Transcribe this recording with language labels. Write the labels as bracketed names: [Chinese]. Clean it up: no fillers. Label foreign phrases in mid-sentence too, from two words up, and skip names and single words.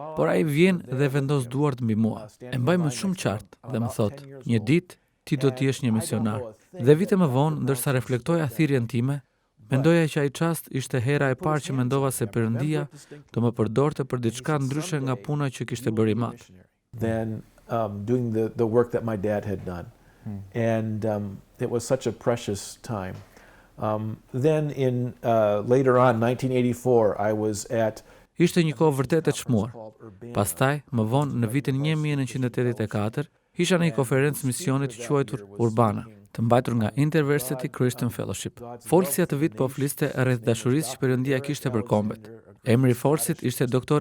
[Albanian] Por ai vjen dhe vendos duart mbi mua. E mbaj më shumë qartë dhe më thot: "Një ditë ti do të jesh një misionar." Dhe vite më vonë, ndërsa reflektoja thirrjen time, mendoja që ai çast ishte hera e parë që mendova se Perëndia do më përdorte për diçka ndryshe nga puna që kishte bërë Imat. [English] Then doing the work that my dad had done. And it was such a precious time. Then in later on 1984 I was at [Albanian] Ishte një kohë vërtet e çmuar. Pastaj, më vonë në vitin 1984, isha në një konferencë misionit të quajtur Urbana, të mbajtur nga Intervistë Christian Fellowship. Folësja të vit po fliste rreth dashurisë që Perëndia kishte për kombet. Emri i folësit ishte Dr.